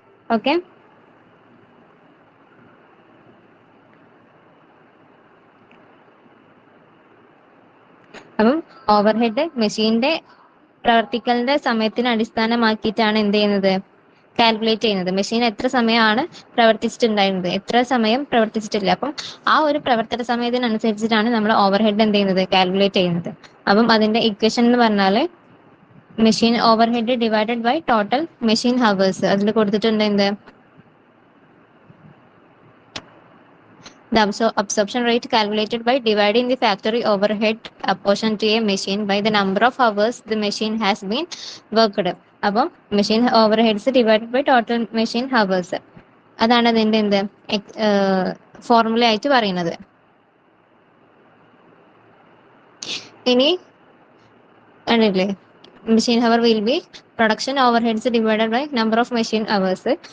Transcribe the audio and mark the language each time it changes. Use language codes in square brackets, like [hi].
[ml] Okay, അപ്പം over head മെഷീന്റെ പ്രവർത്തിക്കലിന്റെ സമയത്തിന് അടിസ്ഥാനമാക്കിയിട്ടാണ് എന്ത് ചെയ്യുന്നത്, കാൽക്കുലേറ്റ് ചെയ്യുന്നത്. മെഷീൻ എത്ര സമയമാണ് പ്രവർത്തിച്ചിട്ടുണ്ടായിരുന്നത്, എത്ര സമയം പ്രവർത്തിച്ചിട്ടില്ല. അപ്പം ആ ഒരു പ്രവർത്തന സമയത്തിനനുസരിച്ചിട്ടാണ് നമ്മൾ ഓവർ ഹെഡ് എന്ത് ചെയ്യുന്നത്, കാൽക്കുലേറ്റ് ചെയ്യുന്നത്. അപ്പം അതിന്റെ ഇക്വേഷൻ എന്ന് പറഞ്ഞാൽ machine over head divided by total machine hours. അതിൽ കൊടുത്തിട്ടുണ്ട് എന്ത്, [en] the absorption rate calculated by dividing the factory overhead apportioned to a machine by the number of hours the machine has been worked. [ml] അപ്പം machine over heads divided by total machine hours, അതാണ് അതിന്റെ എന്ത് formula ആയിട്ട് പറയുന്നത്. ഇനി കണ്ടില്ലേ, [en] Machine hour will be production over heads divided by number of machine hours.